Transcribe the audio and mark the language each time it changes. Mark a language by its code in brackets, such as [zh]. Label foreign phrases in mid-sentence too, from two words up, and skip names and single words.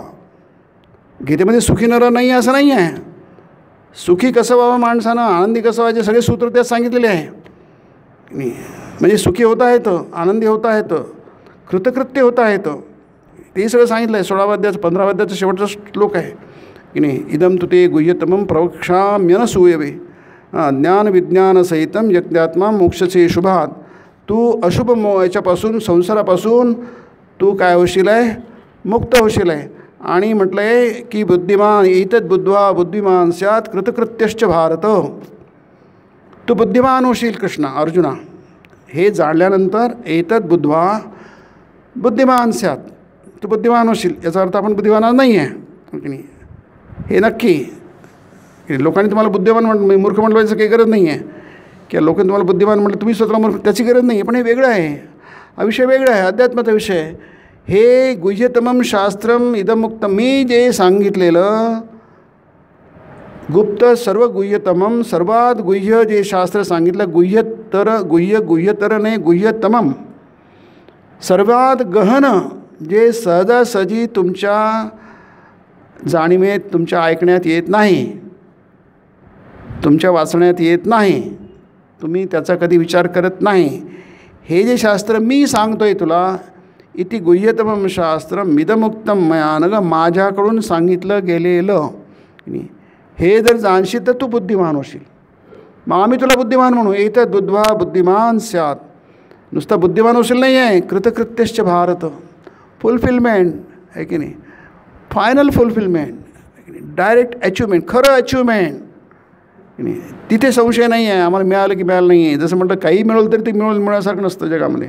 [mr] गीतेमध्ये सुखी नर नाही असं नाही आहे. सुखी कसं व्हावं माणसानं, आनंदी कसं व्हायचे सगळे सूत्र त्यात सांगितलेले आहे. म्हणजे सुखी होता येतं, आनंदी होता येतं, कृतकृत्य होता येतं, ते सगळं सांगितलं आहे. 16व्या अध्यायाचं 15व्या अध्यायाचं शेवटचा श्लोक आहे की नाही. [sa] इदम तु ते गुह्यतमं प्रवक्ष्याम्यनसूयवे ज्ञान विज्ञान सहितम यज्ञात्मा मोक्षसे शुभात. [mr] तू अशुभ याच्यापासून, संसारापासून तू काय होशील आहे, मुक्त होशील आहे. आणि म्हटलं आहे की [sa] बुद्धिमान एतत् बुद्ध्वा बुद्धिमान स्यात कृतकृत्यश्च भारत. [mr] तू बुद्धिमान होशील कृष्णा अर्जुना, हे जाणल्यानंतर [sa] एतत् बुद्ध्वा बुद्धिमान स्यात, [mr] तू बुद्धिमान होशील. याचा अर्थ आपण बुद्धिमान नाही आहे की नाही, हे नक्की. लोकांनी तुम्हाला बुद्धिमान मूर्ख म्हटलं काही गरज नाही आहे, किंवा लोकांनी तुम्हाला बुद्धिमान म्हटलं तुम्ही स्वतःला मूर्ख, त्याची गरज नाही आहे. पण हे वेगळं आहे, हा विषय वेगळा आहे, अध्यात्माचा विषय आहे. [sa] हे गुह्यतमं शास्त्रम इदमुक्तम, [mr] मी जे सांगितलेलं गुप्त सर्व गुह्यतमं, सर्वात गुह्य जे शास्त्र सांगितलं, गुह्यतर नाही गुह्यतमं, सर्वात गहन जे सहजासहजी तुमच्या जाणीवेत, तुमच्या ऐकण्यात येत नाही, तुमच्या वाचण्यात येत नाही, तुम्ही त्याचा कधी विचार करत नाही, हे जे शास्त्र मी सांगतो आहे तुला, [sa] इति गुह्यतमं शास्त्रम मिदमुक्तम मया नग, [mr] माझ्याकडून सांगितलं गेलेलं, हे जर जाणशील तर तू बुद्धिमान होशील. मग आम्ही तुला बुद्धिमान म्हणू. [sa] एतत् बुद्ध्वा बुद्धिमान स्यात, [mr] नुसता बुद्धिमान होशील नाही आहे, [sa] कृतकृत्यश्च भारत, [mr] फुलफिलमेंट आहे की नाही, [en] final fulfilment, direct achievement, [mr] खरं अचिव्हमेंट की नाही. तिथे संशय नाही आहे, आम्हाला मिळालं की मिळालं नाही आहे. जसं म्हटलं काही मिळवलं तरी ते मिळवण्यासारखं नसतं जगामध्ये.